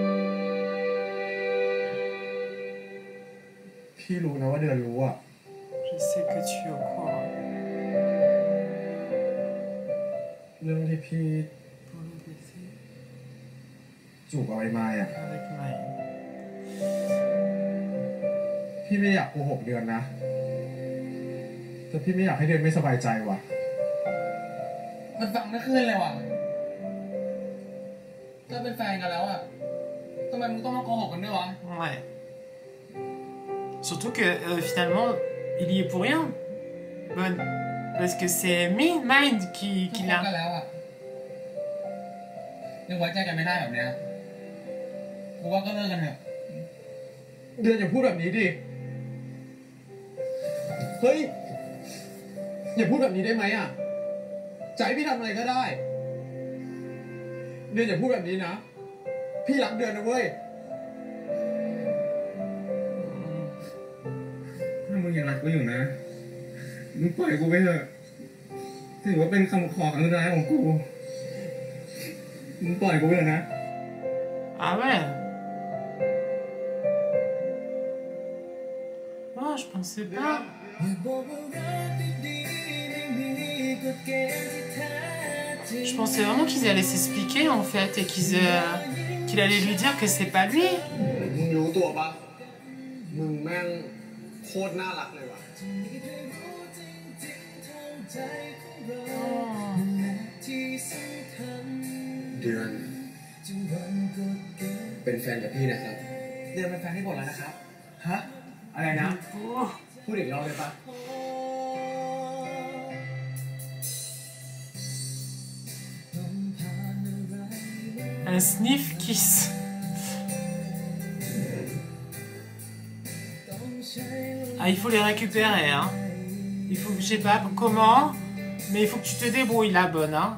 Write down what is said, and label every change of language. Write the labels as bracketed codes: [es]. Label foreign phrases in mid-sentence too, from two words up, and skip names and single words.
[th] พี่รู้นะว่าเดือนรู้อ่ะ [fr] Je sait que tu es au courant. [th] เรื่องที่พี่ [fr] Pour le baiser [th] จูบกับไอ้ไม้อะ [fr] avec Maë. [th] พี่ไม่อยากโกหกเดือนนะ แต่พี่ไม่อยากให้เดือนไม่สบายใจว่ะ มันฟังไม่ขึ้นเลยว่ะถ้าเป็นแฟนกันแล้วอ่ะทำไมมึงต้องมาโกหกกันด้วยวะ [fr] Ouais. Surtout que finalement, il y est pour rien. Bon, parce que c'est Mind qui [th] คบ [fr] l'a. [th] กันแล้วอ่ะยังไว้ใจกันไม่ได้แบบเนี้ยกูว่าก็เลิกกันเถอะ เดือนอย่าพูดแบบนี้ดิ เฮ้ย อย่าพูดแบบนี้ได้ไหมอ่ะจะให้พี่ทำอะไรก็ได้ เดือนอย่าพูดแบบนี้นะ พี่รักเดือนนะเว้ย ถ้ามึงยังรักกูอยู่นะมึงปล่อยกูไปเถอะถือว่าเป็นคำขอครั้งสุดท้ายของกูมึงปล่อยกูไปเถอะนะ [fr] Ah ouais. Oh, je pensais pas. Je pensais vraiment qu'ils allaient s'expliquer en fait et qu'il allait lui dire que c'est pas lui. [th] มึงรู้ตัวปะมึงแม่งโคตรน่ารักเลยว่ะ เดือน เป็นแฟนกับพี่นะครับ เดือนเป็นแฟนที่บทแล้วนะครับ ฮะ อะไรนะ Oh. พูดอีกรอบเลยปะ [fr] Un [en] sniff kiss. [fr] Ah, il faut les récupérer, hein. Il faut, je sais pas comment, mais il faut que tu te débrouilles la bonne, hein.